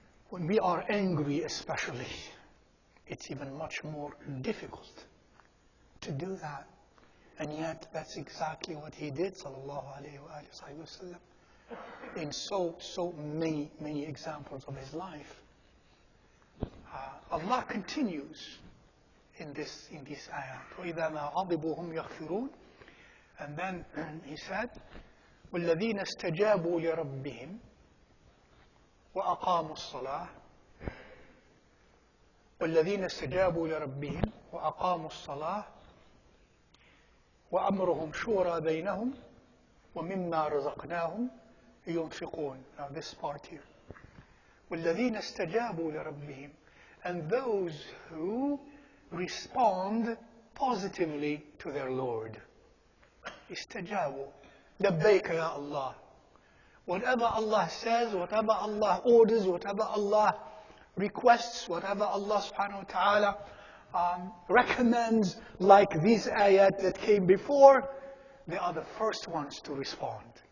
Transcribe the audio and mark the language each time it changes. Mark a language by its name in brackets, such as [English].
[English] When we are angry especially, it's even much more difficult to do that. And yet, that's exactly what he did, sallallahu alayhi wa sallam, in so many examples of his life. Allah continues in this ayat. [Arabic] وَإِذَا مَا غَضِبُوا هُمْ يَغْفِرُونَ. [English] And then he said, [Arabic] وَالَّذِينَ اسْتَجَابُوا لِرَبِّهِمْ وَأَقَامُوا الصَّلَاةَ وَالَّذِينَ اسْتَجَابُوا لِرَبِّهِمْ وَأَقَامُوا الصَّلَاةَ وَأَمْرُهُمْ شُورَى بَيْنَهُمْ وَمِمَّا رَزَقْنَاهُمْ يُنْفِقُونَ. [English] Now this part here. [Arabic] وَالَّذِينَ اسْتَجَابُوا لِرَبِّهِمْ, [English] and those who respond positively to their Lord. Istajabu. Labbaik ya Allah. Whatever Allah says, whatever Allah orders, whatever Allah requests, whatever Allah subhanahu wa ta'ala recommends, like these ayat that came before, they are the first ones to respond.